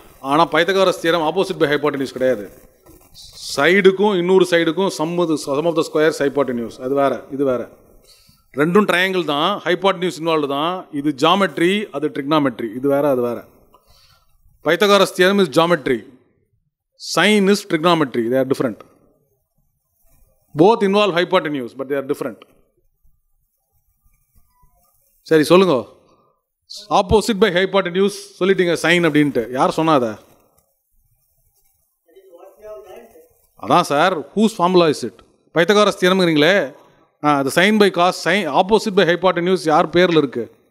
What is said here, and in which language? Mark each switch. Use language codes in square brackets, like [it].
[ta] ஆனால் Pythagoras theorem opposite by hypotenuse கிடையாது. சைடுக்கும் இன்னொரு சைடுக்கும் [en] sum of the squares [ta] hypotenuse, அது வேறு, இது வேறு. ரெண்டும் ட்ரையாங்கிள் தான், ஹைபாட்டன்யூஸ் இன்வால்வ் தான். இது ஜாமெட்ரி, அது ட்ரிக்னாமெட்ரி, இது வேறு, அது வேறு. [en] Pythagoras theorem is geometry, sine is trigonometry, they are different. Both involve hypotenuse, but they are different. [ta] சரி சொல்லுங்க, ஆப்போசிட் பை ஹைபாட்டன்யூஸ் சொல்லிட்டீங்க சைன் அப்படின்ட்டு, யார் சொன்னாத? அதான் sir, [en] Whose formula is it? [ta] Pythagoras தியரம்ங்கிறீங்களே, அது sign by cos, sign opposite by hypotenuse யார் பேரில் இருக்கு?